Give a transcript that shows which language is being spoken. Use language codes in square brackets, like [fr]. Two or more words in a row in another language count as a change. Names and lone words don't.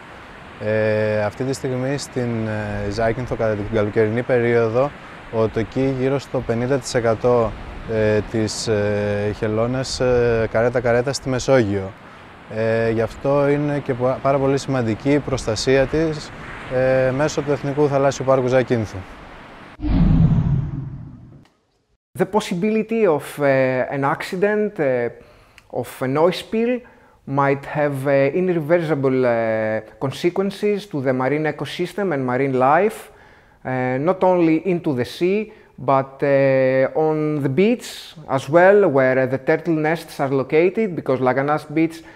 [el] Αυτή τη στιγμή στην Ζάκυνθο κατά την καλοκαιρινή περίοδο ο τοκί γύρω στο 50% της χελώνας καρέτα-καρέτα στη Μεσόγειο. Γι' αυτό είναι και πάρα πολύ σημαντική η προστασία της μέσω του Εθνικού Θαλάσσιου Πάρκου Ζακίνθου. [en] The possibility of an accident, of an oil spill, might have irreversible consequences to the marine ecosystem and marine life, not only into the sea, but on the beach as well, where the turtle nests are located, because Laganas Beach